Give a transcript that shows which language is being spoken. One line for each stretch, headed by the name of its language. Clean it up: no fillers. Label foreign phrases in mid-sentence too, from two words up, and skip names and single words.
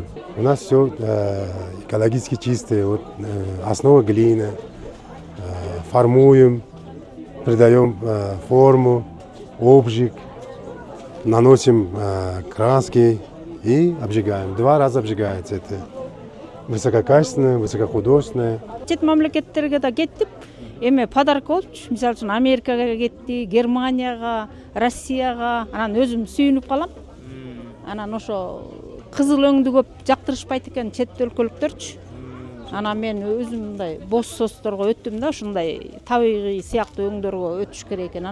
Russian: У нас все экологически чистое, вот, основа глина, формуем, придаем форму, обжиг, наносим краски и обжигаем. 2 раза обжигается это. Высококачественное, высокохудожественное.
Kyrgyz: Чет мамлекеттерге да кеттип, эме подарок болчу. Мисалы үчүн Америкага кетти, Германияга, Россияга. Анан өзүм сүйүнүп калам. Анан ошо кызыл өңдү көп жактырышпайт экен чет өлкөлүктөрчү. Анан мен өзүм мындай боз состорго өттүм да, ушундай табигый сыяктуу өңдөргө өтүш керек экен.